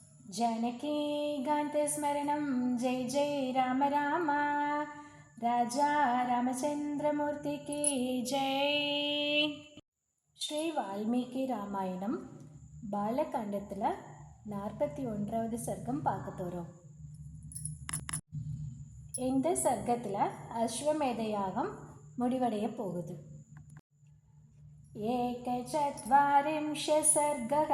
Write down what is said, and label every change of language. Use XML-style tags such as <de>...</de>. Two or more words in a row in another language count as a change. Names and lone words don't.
<hi>जानकीकान्तस्मरणं जय जय राम राम राजा रामचंद्रमूर्ति की जय.</hi> <ta>ஸ்ரீ வால்மீகி ராமாயணம் பாலகாண்டத்தில் 41வது சர்க்கம் பார்க்க போகிறோம். இந்த சர்க்கத்தில் அஸ்வமேத யாகம் முடிவடைய போகுது.</ta> <sa>एकचत्वारिंश सर्गः.</sa>